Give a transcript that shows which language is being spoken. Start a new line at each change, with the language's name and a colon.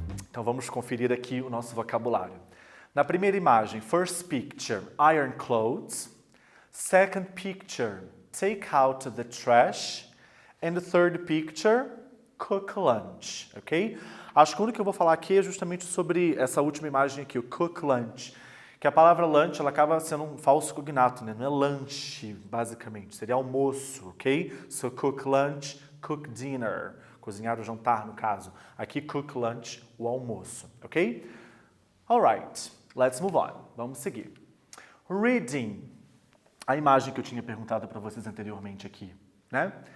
Portuguese: Então vamos conferir aqui o nosso vocabulário. Na primeira imagem,
English: first picture, iron clothes. Second picture, take out the trash. And the third picture, cook lunch, ok?
Portuguese: Acho que o único que eu vou falar aqui é justamente sobre essa última imagem aqui, o cook lunch. Que a palavra lunch, ela acaba sendo um falso cognato, né? Não é lanche, basicamente. Seria almoço, ok?
English: So cook lunch, cook dinner.
Portuguese: Cozinhar o jantar, no caso. Aqui,
English: cook lunch,
Portuguese: o almoço,
English: ok? Alright, let's move on.
Portuguese: Vamos seguir.
English: Reading.
Portuguese: A imagem que eu tinha perguntado para vocês anteriormente aqui, né?